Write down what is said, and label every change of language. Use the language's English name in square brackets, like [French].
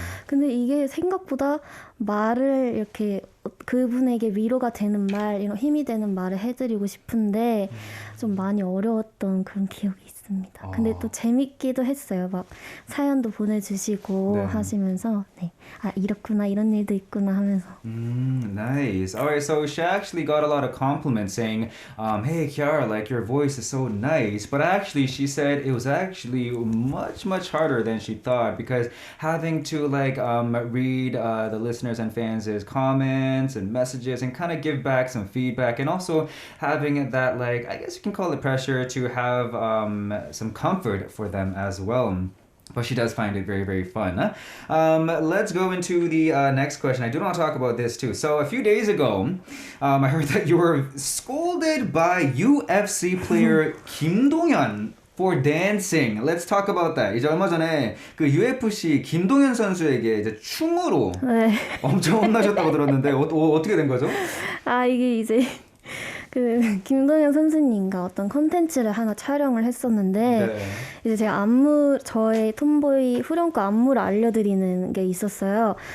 [Korean] 근데 이게 생각보다 말을 이렇게 그분에게 위로가 되는 말, 이런 힘이 되는 말을 해드리고 싶은데 좀 많이 어려웠던 그런 기억이 있습니다. 근데 또 재밌기도 했어요. 막 사연도 보내주시고 하시면서 이렇구나 이런 일도 있구나 하면서. [English] Nice. Alright, so she actually got a lot of compliments saying, hey Kiara, like your voice is so nice. But actually she said it was actually much harder than she thought because having to read the listeners and fans' comments and messages and kind of give back some feedback and also having that I guess you can call it pressure to have some comfort for them as well. But she does find it very, very fun. Let's go into the next question. I do want to talk about this too. So a few days ago, I heard that you were scolded by UFC player Kim Dong-hyun for dancing. Let's talk about that. [Korean] 이제 얼마 전에 그 UFC 김동현 선수에게 이제 춤으로 엄청 혼나셨다고 들었는데 어떻게 된 거죠? 이게 이제 그 김동현 선수님과 어떤 컨텐츠를 하나 촬영을 했었는데 네. 이제 제가 저의 톰보이 후렴구 안무를 알려드리는 게 있었어요.